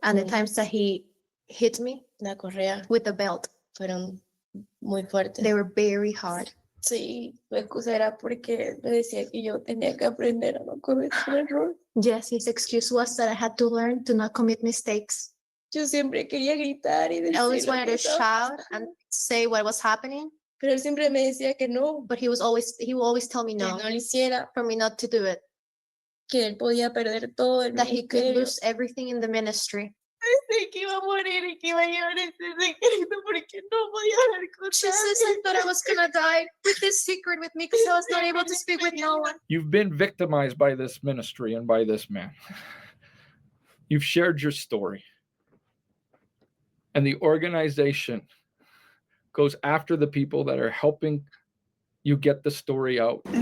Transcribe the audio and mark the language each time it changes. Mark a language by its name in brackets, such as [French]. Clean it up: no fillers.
[English] And the times that he hit me [Spanish] la correa [English] with the belt [Spanish] fueron muy fuertes. [English] They were very hard. [Spanish] Sí, su excusa era porque me decía que yo tenía que aprender a no cometer error. [English] Yes, his excuse was that I had to learn to not commit mistakes. [Spanish] Yo siempre quería gritar y decir. [English] I always wanted to shout and say what was happening. [Spanish] Pero él siempre me decía que no. [English] But he would always tell me no. [Spanish] Que no lo hiciera. [English] For me not to do it. [Spanish] Que él podía perder todo el [English] that he could lose everything in the ministry. [Spanish] Pensé que iba a morir y que iba a llevar ese secreto porque no podía hablar con [English] She says I thought I was gonna die with this secret with me because I was not able to speak with no one. You've been victimized by this ministry and by this man. You've shared your story. And the organization goes after the people that are helping you get the story out.